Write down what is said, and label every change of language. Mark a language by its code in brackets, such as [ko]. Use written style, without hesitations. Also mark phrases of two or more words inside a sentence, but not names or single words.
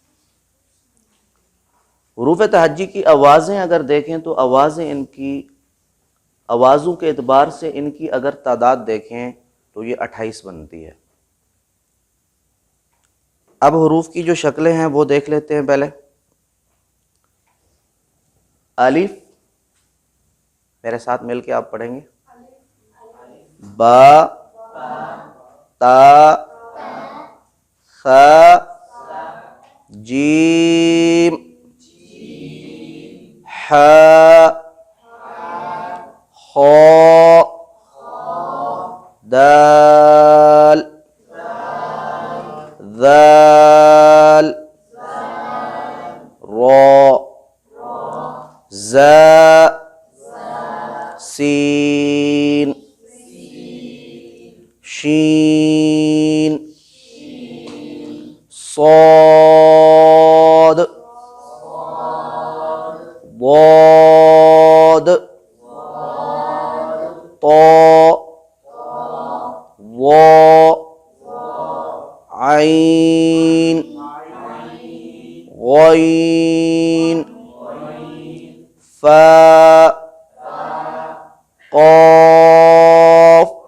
[ur] حروف تہجی کی آوازیں اگر دیکھیں تو آوازیں ان کی آوازوں کے اعتبار سے ان کی اگر تعداد دیکھیں تو یہ 28 بنتی ہے۔ اب حروف کی جو شکلیں ہیں وہ دیکھ لیتے ہیں پہلے۔ الف، میرے ساتھ مل کے آپ پڑھیں گے۔ با، تا، خ، جیم، ح، خ، دال، ذال، را، ز، سین، شین، صاد، ضاد، طا، ظا، عین، غین، فا، قاف،